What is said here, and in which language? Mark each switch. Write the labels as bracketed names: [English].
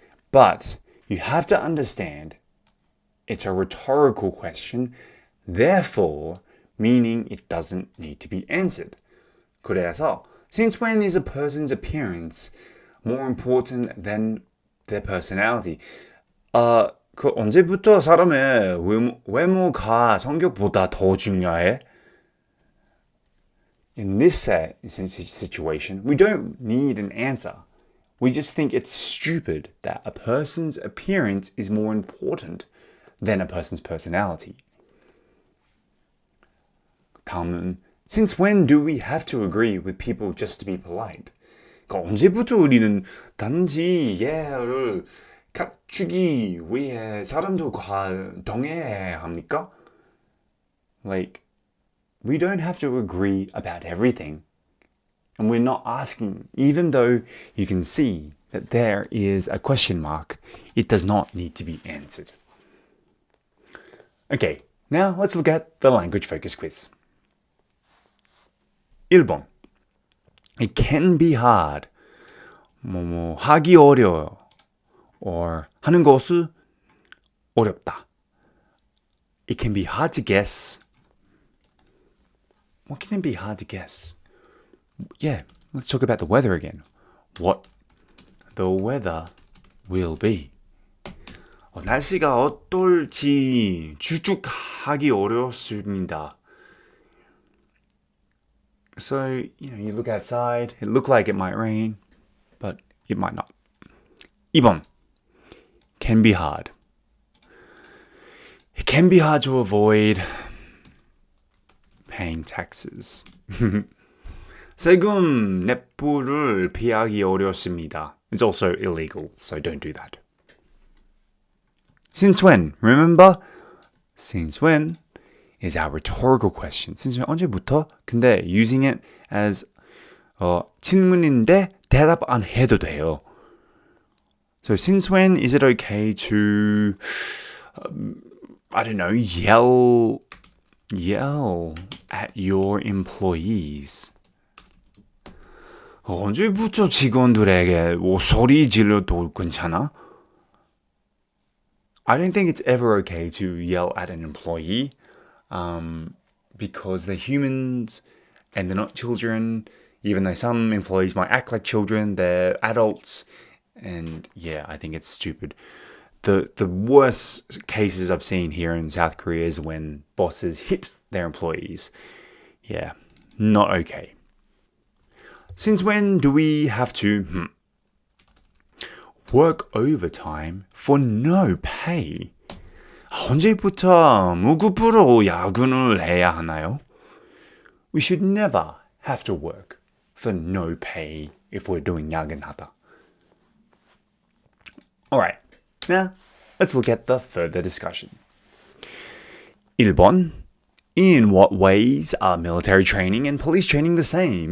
[English] But you have to understand it's a rhetorical question, therefore meaning it doesn't need to be answered. 그래서 since when is a person's appearance more important than their personality? [Korean] 그 언제부터 사람의 외모가 성격보다 더 중요해? [English] In this situation, we don't need an answer. We just think it's stupid that a person's appearance is more important than a person's personality. [Korean] 다음은 [English] Since when do we have to agree with people just to be polite? [Korean] 그러니까 언제부터 우리는 단지 예를 갖추기 위해 사람들과 동의해야 합니까? [English] Like, we don't have to agree about everything. And we're not asking, even though you can see that there is a question mark, it does not need to be answered. Okay, now let's look at the language focus quiz. 1번. It can be hard. [Korean] 하기 어려워요. [English] Or [Korean] 하는 것은 어렵다. [English] It can be hard to guess. What can it be hard to guess? Yeah, let's talk about the weather again. What the weather will be. [Korean] 날씨가 어떨지 추측하기 어렵습니다. [English] So, you look outside, it looked like it might rain, but it might not. 2번. Can be hard. It can be hard to avoid paying taxes. [Korean] 세금 납부를 피하기 어렵습니다. [English] It's also illegal, so don't do that. Since when? Remember? Since when is our rhetorical question. Since when? [Korean] 언제부터? 근데 [English] using it as [Korean] 질문인데 대답 안 해도 돼요. [English] So since when is it okay to, I don't know, yell at your employees? [Korean] 언제부터 직원들에게 소리 질러도 괜찮아? [English] I don't think it's ever okay to yell at an employee because they're humans and they're not children. Even though some employees might act like children, they're adults. And yeah, I think it's stupid. The worst cases I've seen here in South Korea is when bosses hit their employees. Yeah, not okay. Since when do we have to work overtime for no pay? [Korean] 언제부터 무급으로 야근을 해야 하나요? [English] We should never have to work for no pay if we're doing 야근하다. Alright, now let's look at the further discussion. [Korean] 1번. [English] In what ways are military training and police training the same?